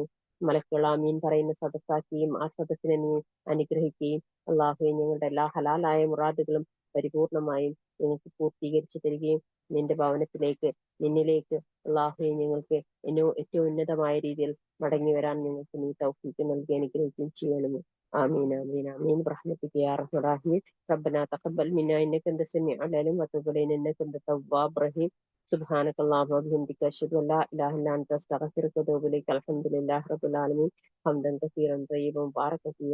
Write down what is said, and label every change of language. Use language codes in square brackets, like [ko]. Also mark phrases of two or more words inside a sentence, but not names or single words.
[ml] മലക്കുകൾ ആമീൻ പറയുന്ന സദസ്സാക്കുകയും ആ സദസ്സിനെ നീ അനുഗ്രഹിക്കുകയും അള്ളാഹുവെ ഞങ്ങളുടെ എല്ലാ ഹലാലായ മുറാദുകളും പരിപൂർണമായും ഞങ്ങൾക്ക് പൂർത്തീകരിച്ചു തരികയും നിന്റെ ഭവനത്തിലേക്ക് നിന്നിലേക്ക് അള്ളാഹുവെ ഞങ്ങൾക്ക് ഏറ്റവും ഉന്നതമായ രീതിയിൽ മടങ്ങി വരാൻ ഞങ്ങൾക്ക് നീ തൗഫീക്ക് നൽകി അനുഗ്രഹിക്കുകയും ചെയ്യണമേ. [ar] آمين آمين آمين برحمتك يا أرحم الراحمين. ربنا تقبل منا إنك أنت السميع العليم وتب علينا إنك أنت التواب الرحيم. سبحانك اللهم وبحمدك أشهد أن لا إله إلا أنت أستغفرك وأتوب إليك. الحمد لله رب العالمين حمدا كثيرا طيبا مباركا فيه.